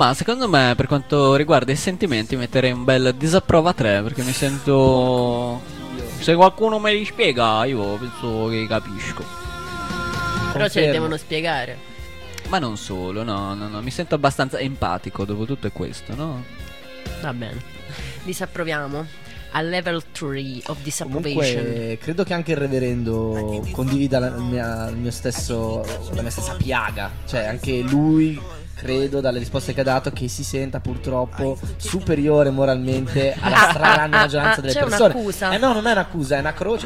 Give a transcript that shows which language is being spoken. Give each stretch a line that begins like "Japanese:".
Italian: Ma secondo me, per quanto riguarda i sentimenti, metterei un bel disapprova 3, perché mi sento... Se qualcuno me li spiega, io penso che capisco. Però ce li devono spiegare. Ma non solo, no, mi sento abbastanza empatico dopo tutto questo, no? Va bene, disapproviamo.
English: A level 3 of disapprovation.
Italian: Comunque, credo che anche il reverendo condivida la mia stessa piaga. Cioè, anche lui, credo, dalle risposte che ha dato, che si senta purtroppo superiore moralmente alla stragrande maggioranza delle persone. C'è un'accusa. No, non è un'accusa, è una croce.